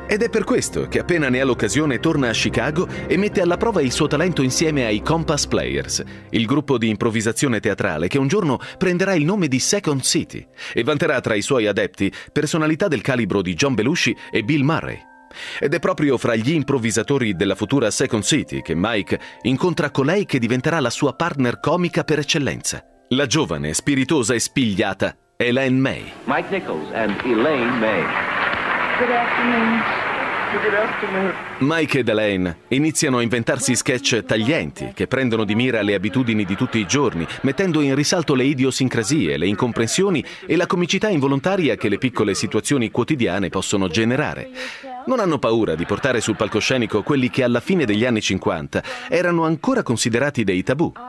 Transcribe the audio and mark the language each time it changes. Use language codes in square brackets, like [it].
[it] Ed è per questo che appena ne ha l'occasione torna a Chicago e mette alla prova il suo talento insieme ai Compass Players, il gruppo di improvvisazione teatrale che un giorno prenderà il nome di Second City e vanterà tra i suoi adepti personalità del calibro di John Belushi e Bill Murray. Ed è proprio fra gli improvvisatori della futura Second City che Mike incontra colei che diventerà la sua partner comica per eccellenza, la giovane, spiritosa e spigliata Elaine May. [en] Mike Nichols and Elaine May. Good afternoon. [it] Mike ed Elaine iniziano a inventarsi sketch taglienti che prendono di mira le abitudini di tutti i giorni, mettendo in risalto le idiosincrasie, le incomprensioni e la comicità involontaria che le piccole situazioni quotidiane possono generare. Non hanno paura di portare sul palcoscenico quelli che alla fine degli anni 50 erano ancora considerati dei tabù.